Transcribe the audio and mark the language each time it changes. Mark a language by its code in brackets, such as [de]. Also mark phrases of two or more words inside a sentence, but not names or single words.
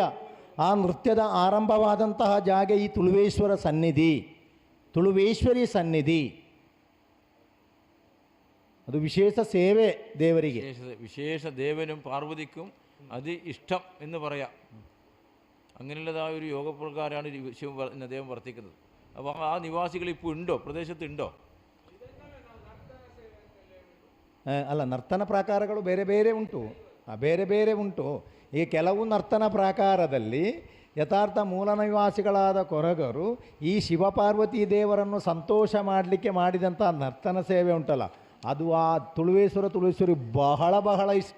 [kn] ಆ ನೃತ್ಯದ ಆರಂಭವಾದಂತಹ ಜಾಗ ಈ ತುಳುವೇಶ್ವರ ಸನ್ನಿಧಿ, ತುಳುವೇಶ್ವರಿ ಸನ್ನಿಧಿ. ಅದು ವಿಶೇಷ ಸೇವೆ ದೇವರಿಗೆ. [ml] വിശേഷ ദേവനും പാർവതിക്കും അത് ഇഷ്ടം എന്ന് പറയാം. അങ്ങനെയുള്ളതായ ഒരു യോഗപ്രകാരമാണ് അദ്ദേഹം വർത്തിക്കുന്നത്. അപ്പോൾ ആ നിവാസികൾ ഇപ്പോൾ ഉണ്ടോ, പ്രദേശത്തുണ്ടോ? [kn] ಅಲ್ಲ, ನರ್ತನ ಪ್ರಾಕಾರಗಳು ಬೇರೆ ಬೇರೆ ಉಂಟು. ಬೇರೆ ಬೇರೆ ಉಂಟು. ಈ ಕೆಲವು ನರ್ತನ ಪ್ರಾಕಾರದಲ್ಲಿ ಯಥಾರ್ಥ ಮೂಲ ನಿವಾಸಿಗಳಾದ ಕೊರಗರು ಈ ಶಿವಪಾರ್ವತಿ ದೇವರನ್ನು ಸಂತೋಷ ಮಾಡಲಿಕ್ಕೆ ಮಾಡಿದಂಥ ನರ್ತನ ಸೇವೆ ಉಂಟಲ್ಲ, ಅದು ಆ ತುಳುವೇಶ್ವರಿ ಬಹಳ ಬಹಳ ಇಷ್ಟ.